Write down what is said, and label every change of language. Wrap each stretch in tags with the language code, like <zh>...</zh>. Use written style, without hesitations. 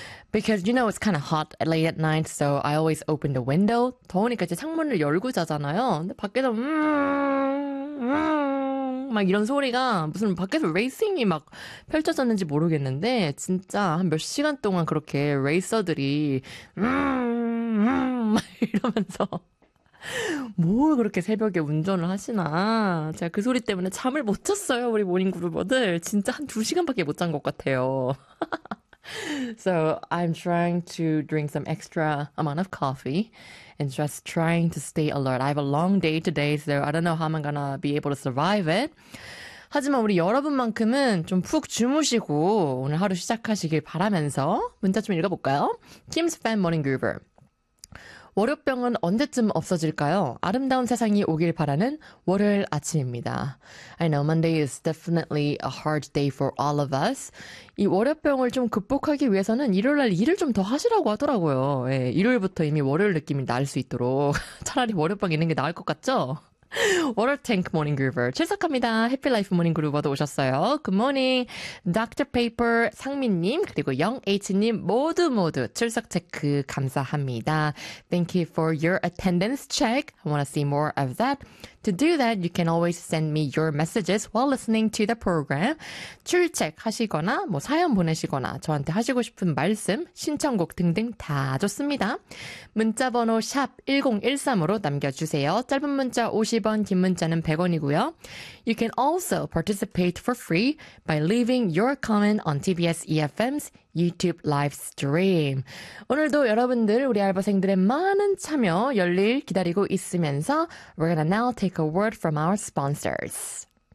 <en>Because, you know, it's kind of hot late at night, so I always open the window.</en> <ko>더우니까 이제 창문을 열고 자잖아요. 근데 밖에서 막 이런 소리가 무슨 밖에서 레이싱이 막 펼쳐졌는지 모르겠는데 진짜 한 몇 시간 동안 그렇게 레이서들이 막 이러면서 뭘 그렇게 새벽에 운전을 하시나. 제가 그 소리 때문에 잠을 못 잤어요. 우리 모닝 그루버들. 진짜 한 2시간밖에 못 잔 것 같아요.</ko> <en>So I'm trying to drink some extra amount of coffee and just trying to stay alert. I have a long day today, so I don't know how I'm gonna be able to survive it.</en> <ko>하지만 우리 여러분만큼은 좀 푹 주무시고 오늘 하루 시작하시길 바라면서 문자 좀 읽어볼까요?</ko> <en>Kim's Fan Morning Groover.</en> <ko>월요병은 언제쯤 없어질까요? 아름다운 세상이 오길 바라는 월요일 아침입니다.</ko> <en>I know Monday is definitely a hard day for all of us.</en> <ko>이 월요병을 좀 극복하기 위해서는 일요일날 일을 좀 더 하시라고 하더라고요. 예, 일요일부터 이미 월요일 느낌이 날 수 있도록 차라리 월요병 있는 게 나을 것 같죠? Water Tank Morning Groover 출석합니다. Happy Life Morning Groover도 오셨어요.</ko> <en>Good morning.</en> <ko>Dr. Paper 상민님 그리고 Young H님 모두 모두 출석 체크 감사합니다.</ko> <en>Thank you for your attendance check. I want to see more of that. To do that, you can always send me your messages while listening to the program.</en> <ko>출첵하시거나 뭐 사연 보내시거나 저한테 하시고 싶은 말씀, 신청곡 등등 다 좋습니다. 문자번호 샵 1013으로 남겨주세요. 짧은 문자 50원, 긴 문자는 100원이고요.</ko> <en>You can also participate for free by leaving your comment on TBS EFM's YouTube live stream.</en> <ko>오늘도 여러분들 우리 알바생들의 많은 참여 열일 기다리고 있으면서</ko> <en>We're gonna now take a word from our sponsors.</en>